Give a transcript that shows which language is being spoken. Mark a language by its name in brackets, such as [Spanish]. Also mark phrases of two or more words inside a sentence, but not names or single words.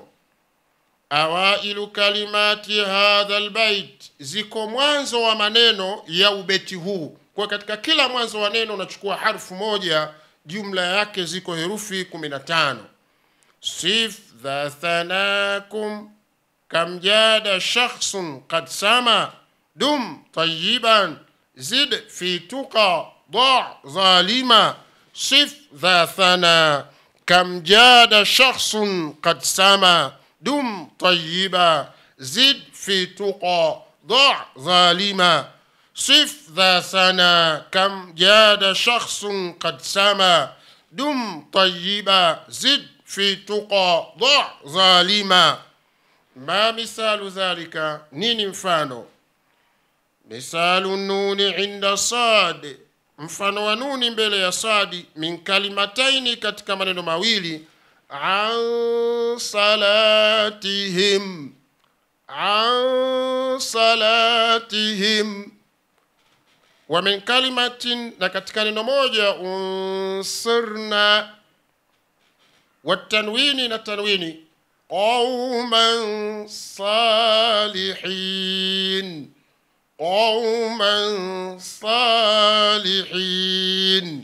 [Arabic] أوائل كلمات هذا البيت, [Swahili] ziko mwanzo wa maneno ya ubeti huu. Kwa katika kila mwanzo wa neno unachukua harfu moja, jumla yake ziko herufi 15. [Arabic] صف ذا ثناكم كم جاد شخص قد سما دم طيبا زد في تقى ضع ظالما. صف ذا ثنا كم جاد شخص قد سما دم طيبا زد في تقى ضع ظالما. صف ذا ثنا كم جاد شخص قد سما دم طيبا زد في تقى ضع ظالما. ما مثال ذلك؟ [Swahili] nini mfano. [Arabic] مثال النون عند الصاد، [Swahili] mfano wa nuni mbele ya sadi, [Arabic] من كلمتين, [Swahili] katika maneno mawili. [Arabic] عن صلاتهم عن صلاتهم. ومن كلمة, [Swahili] na katika neno moja, unsirna, [Arabic] والتنوين, [Swahili] na tanwini, [Arabic] قوما صالحين قوما صالحين.